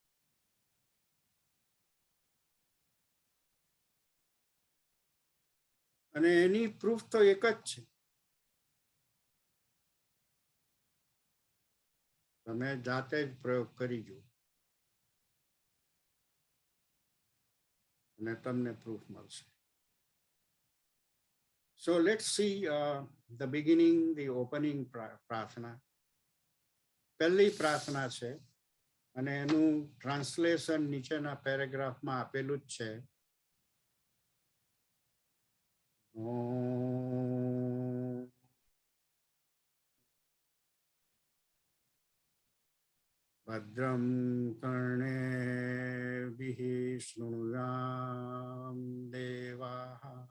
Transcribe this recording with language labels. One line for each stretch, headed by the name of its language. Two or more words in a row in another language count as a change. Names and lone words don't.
Gujarati: અને એની પ્રૂફ તો એક જ છે. તમે જાતે જ પ્રયોગ કરી જુઓ અને તમને પ્રૂફ મળશે.
English: So let's see the beginning, the opening પ્રાર્થના.
Gujarati: પહેલી પ્રાર્થના છે અને એનું ટ્રાન્સલેશન નીચેના પેરેગ્રાફમાં આપેલું જ છે.
Sanskrit: Om. भद्रं कर्णेभिः शृणुयाम देवाः